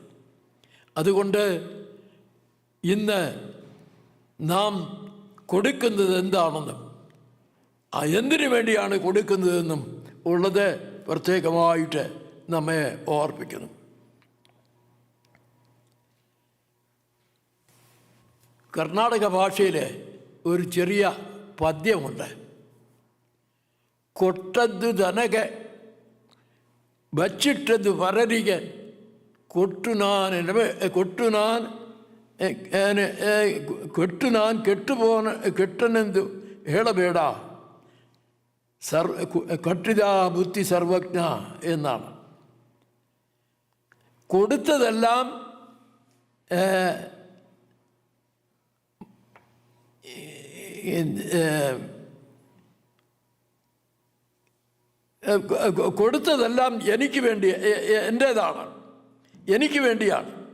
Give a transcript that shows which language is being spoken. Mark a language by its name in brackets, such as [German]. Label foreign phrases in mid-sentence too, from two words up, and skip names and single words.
[Malayalam] അതുകൊണ്ട് ഇന്ന് നാം കൊടുക്കുന്നത് എന്താണെന്നും എന്തിനു വേണ്ടിയാണ് കൊടുക്കുന്നതെന്നും ഉള്ളത് പ്രത്യേകമായിട്ട് നമ്മെ ഓർപ്പിക്കുന്നു. കർണാടക ഭാഷയിലെ ഒരു ചെറിയ പദ്യമുണ്ട്. [Kannada] കൊട്ടದ್ದು ದನಗೆ ಬಚ್ಚಿಟ್ಟದ್ದು ಪರರಿಗೆ ಕೊಟ್ಟು ನಾನು ಕೆಟ್ಟನೆಂದು ಹೇಳಬೇಡ, ಕಟ್ಟಿತ ಬುದ್ಧಿ ಸರ್ವಜ್ಞ എന്നാണ്. [Malayalam] കൊടുത്തതെല്ലാം കൊടുത്തതെല്ലാം എനിക്ക് വേണ്ടി, എൻ്റേതാണ്, എനിക്ക് വേണ്ടിയാണ്.